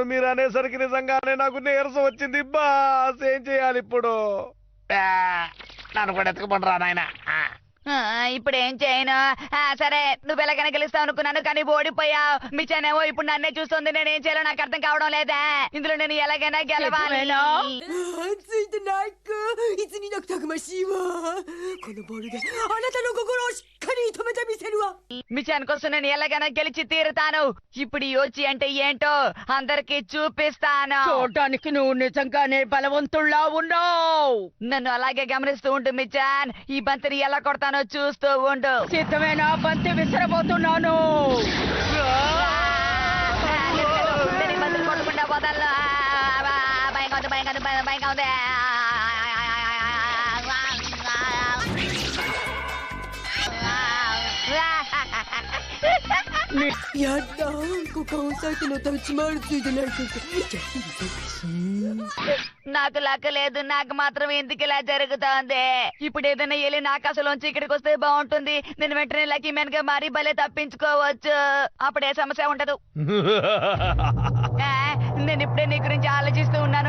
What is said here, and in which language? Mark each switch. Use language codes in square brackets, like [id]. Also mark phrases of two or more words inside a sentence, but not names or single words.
[te] మీరు అనేసరికి నిజంగానే నాకు నీరసం వచ్చింది బాస్. ఏం చేయాలి ఇప్పుడు? నన్ను కూడా ఎత్తుకుపడరా నాయన. ఇప్పుడు ఏం చేయను? సరే, నువ్వు ఎలాగైనా గెలుస్తావు అనుకున్నాను, కానీ ఓడిపోయావు. మిచానేమో ఇప్పుడు నన్నే చూస్తుంది. నేను ఏం చేయాలో నాకు అర్థం కావడం లేదా. ఇందులో నేను ఎలాగైనా గెలవాలి. [ja] ついてないかいつになくたくましいわこのボールであなたの心をしっかり止めてみせるわ [te] మిచాన్ కోసం నేను ఎలాగైనా గెలిచి తీరుతాను. ఇప్పుడు ఈ యోచి అంటే ఏంటో అందరికి చూపిస్తాను. చూడటానికి నువ్వు నిజంగానే బలవంతుల్లా ఉన్నావు. నన్ను అలాగే గమనిస్తూ ఉండు మిచాన్. ఈ బంతిని ఎలా కొడతానో చూస్తూ ఉండు. సిద్ధమేనా? బంతి విసరబోతున్నాను. నేను బంతులు కొట్టకుండా వదలను. భయంగా ఉంది, భయంగా ఉంది. [ja] やった股間を裂いてのたうち回るついてないかじゃ [te] నాకు లక్క లేదు. నాకు మాత్రం ఎందుకు ఇలా జరుగుతోంది? ఇప్పుడు ఏదైనా వెళ్ళి నాకు అసలు ఇక్కడికి వస్తే బాగుంటుంది. నేను వెంటనే [en] lucky man [te] గా మారి భలే తప్పించుకోవచ్చు. అప్పుడే సమస్య ఉండదు. నేను ఇప్పుడే నీ గురించి ఆలోచిస్తూ ఉన్నాను.